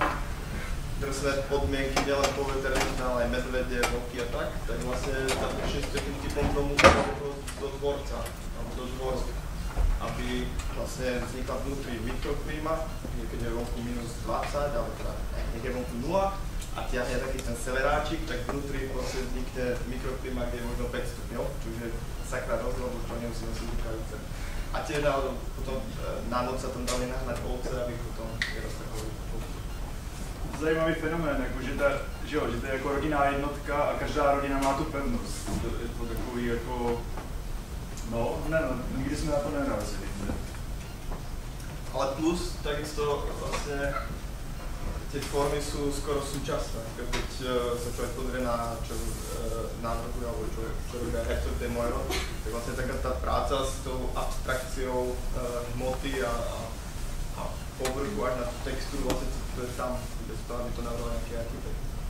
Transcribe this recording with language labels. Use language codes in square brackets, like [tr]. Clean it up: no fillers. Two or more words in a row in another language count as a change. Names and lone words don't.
[sk] Drsné podmienky, nielen poveterne, ale aj medvedie, vlky a tak vlastne tam všetci takým typom domu do dvorca, alebo do dvoru, aby vlastne vznikla vnútri mikroklíma, keď je vonku minus 20, alebo teda niekde je vonku 0 a tiahne taký ten severáčik, tak vnútri vlastne vznikne mikroklíma, kde je možno 5 stupňov, čiže sakra rozdiel, lebo to nemusíme si rukavice. A tiež potom na noc sa tam dali nahnať ovce, aby potom neroztrhali. [cs] Zajímavý fenomén, jako, že to je jako rodinná jednotka a každá rodina má tu pevnost. Je to takový jako, nikdy jsme na to nenarazili. [sk] Ale plus, takisto vlastne tie formy sú skoro súčasné. Keď sa človek pozrie na návrhu, alebo čo robia Hector de Moiro, tak vlastne taká tá práca s tou abstrakciou hmoty a povrchu až na tú textúru, vlastne to je tam, bez toho, aby to nabral nejaký architekt.